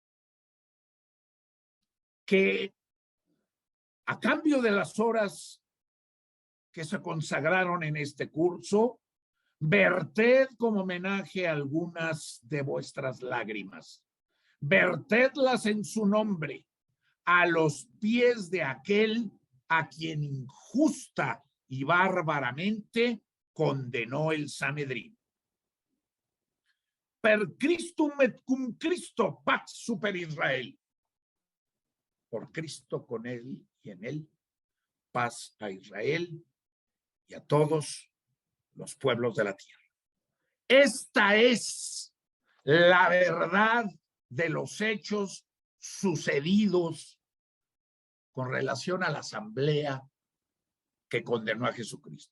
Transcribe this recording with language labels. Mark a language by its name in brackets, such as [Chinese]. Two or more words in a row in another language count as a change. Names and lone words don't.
[Spanish] que a cambio de las horas que se consagraron en este curso, verted como homenaje algunas de vuestras lágrimas, vertedlas en su nombre a los pies de aquel a quien injusta y bárbaramente condenó el Sanedrín. [Latin] Per Christum et cum Christo pax super Israel. [Spanish] Por Cristo, con él y en él, paz a Israel y a todos los pueblos de la tierra. Esta es la verdad de los hechos sucedidos con relación a la asamblea que condenó a Jesucristo.